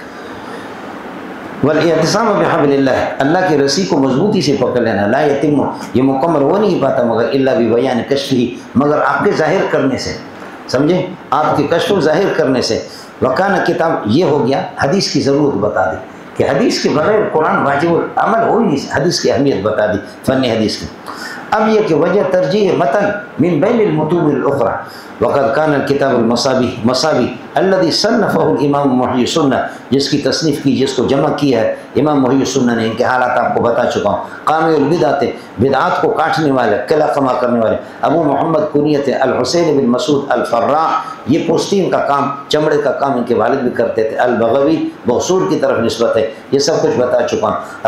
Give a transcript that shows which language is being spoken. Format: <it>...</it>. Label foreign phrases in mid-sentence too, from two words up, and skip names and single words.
<ar>والاعتصام بحبل اللہ،</ar> <ur>اللہ کی رسی کو مضبوطی سے پکڑ لینا،</ur> <ar>لا یتم،</ar> <ur>یہ مکمل ہو نہیں پاتا، مگر</ur> <ar>الا ببیان کشفہ،</ar> <ur>مگر آپ کے ظاہر کرنے سے، سمجھے، آپ کے کشف و ظاہر کرنے سے۔</ur> <ar>وکانہ کتاب،</ar> <ur>یہ ہو گیا حدیث کی ضرورت بتا دی کہ حدیث کے بغیر قرآن واجب العمل ہو ہی نہیں، حدیث کی اہمیت بتا دی، فن حدیث کی۔ اب یہ کہ وجہ ترجیح متن</ur> <ar>من بین المتون الاخرى، وقد کان الکتاب المصابیح، مصابیح الذي صنفه الامام محی السنہ،</ar> <ur>جس کی تصنیف کی، جس کو جمع کیا ہے امام محی السنہ نے، ان کے حالات آپ کو بتا چکا ہوں۔</ur> <ar>قامی البدعات،</ar> <ur>بدعات کو کاٹنے والے، قلع قما کرنے والے، ابو محمد کنیت الحسین بن مسعود الفراء، یہ پوستین کا کام، چمڑے کا کام ان کے والد بھی کرتے تھے، البغوی، بغسول کی طرف نسبت ہے، یہ سب کچھ بتا چکا ہوں۔</ur>